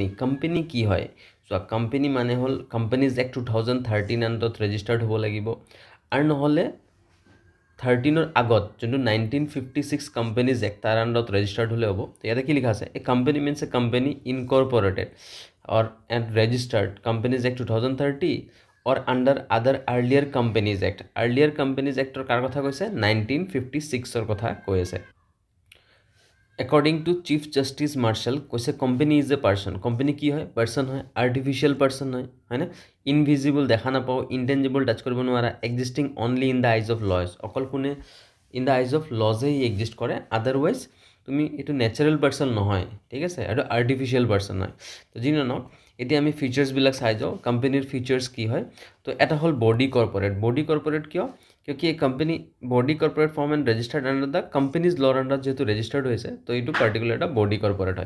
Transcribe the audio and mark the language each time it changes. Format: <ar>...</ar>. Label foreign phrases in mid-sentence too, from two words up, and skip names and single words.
<as>কোম্পেনী কি হয়? চোৱা, কোম্পেনী মানে হ'ল</as> <en>Companies Act 2013</en> <as>আণ্ডাৰত ৰেজিষ্টাৰ্ড হ'ব লাগিব, আৰু নহ'লে 13ৰ আগত যোনটো 1956</as> <en>Companies Act</en> <as>তাৰ আণ্ডাৰত ৰেজিষ্টাৰ্ড হ'লে হ'ব। তো ইয়াতে কি লিখা আছে?</as> <en>a company means a company incorporated or and registered Companies Act 2030 or under other earlier Companies Act. Earlier Companies Act</en> <as>কাৰ কথা কৈছে? 1956 কথা কৈ আছে।</as> <en>According to Chief Justice Marshall কৈছে company is a person.</en> <as>company কি হয়? person হয়,</as> <en>artificial person</en> <as>হয় না?</as> <en>ইনভিজিবল,</en> <as>দেখা নাপাওঁ,</as> <en>ইনটেঞ্জিবল, টাচ</en> <as>কৰিব নোৱাৰা,</as> <en>existing only in the eyes of law.</en> <as>অকল কোনে</as> <en>in the eyes of law</en> <as>এক্সিষ্ট কৰে, আদাৰৱাইজ তুমি এইটো</as> <en>natural person</en> <as>নহয়। ঠিক আছে, এইটো</as> <en>artificial person</en> <as>হয়। তো যি নহওক, এতিয়া আমি ফিচাৰ্ছবিলাক চাই যাওঁ। কোম্পেনীৰ ফিচাৰ্ছ কি হয়? তো এটা হ'ল</as> <en>body corporate. body corporate</en> <as>কিয়? কিয়কি এই</as> <en>company body corporate form and registered under the Companies Law</en> <as>আণ্ডাৰত যিহেতু ৰেজিষ্টাৰ্ড হৈছে, তো এইটো পাৰ্টিকুলাৰ এটা</as> <en>body corporate</en> <as>হয়।</as>